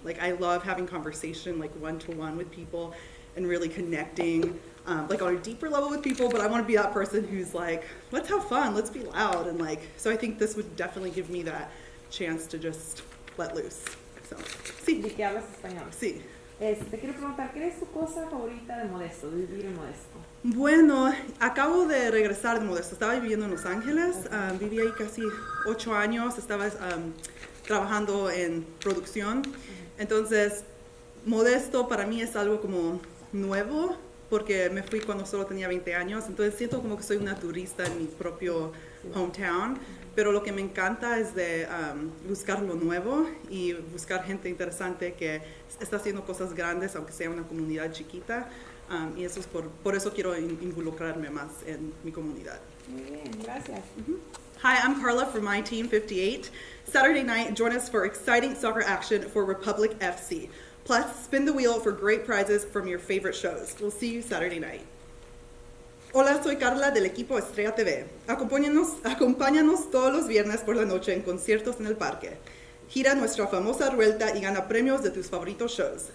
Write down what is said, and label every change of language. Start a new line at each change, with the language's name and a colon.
English: Like I love having conversation like one-to-one with people and really connecting like on a deeper level with people, but I want to be that person who's like, let's have fun, let's be loud, and like, so I think this would definitely give me that chance to just let loose. So,
Spanish: sí. ¿De qué hablas español? Sí. Te quiero preguntar, ¿qué es tu cosa favorita de Modesto, de vivir en Modesto? Bueno, acabo de regresar de Modesto. Estaba viviendo en Los Ángeles, viví ahí casi 8 años, estaba trabajando en producción. Entonces, Modesto para mí es algo como nuevo, porque me fui cuando solo tenía 20 años, entonces siento como que soy una turista en mi propio
English: hometown,
Spanish: pero lo que me encanta es de buscar lo nuevo y buscar gente interesante que está haciendo cosas grandes, aunque sea una comunidad chiquita, y eso es por eso quiero involucrarme más en mi comunidad. Muy bien, gracias.
English: Hi, I'm Karla from My Team 58. Saturday night, join us for exciting soccer action for Republic FC. Plus, spin the wheel for great prizes from your favorite shows. We'll see you Saturday night.
Spanish: Hola, soy Karla del equipo Estrella TV. Acompáñanos todos los viernes por la noche en conciertos en el parque. Gira nuestra famosa rueda y gana premios de tus favoritos shows.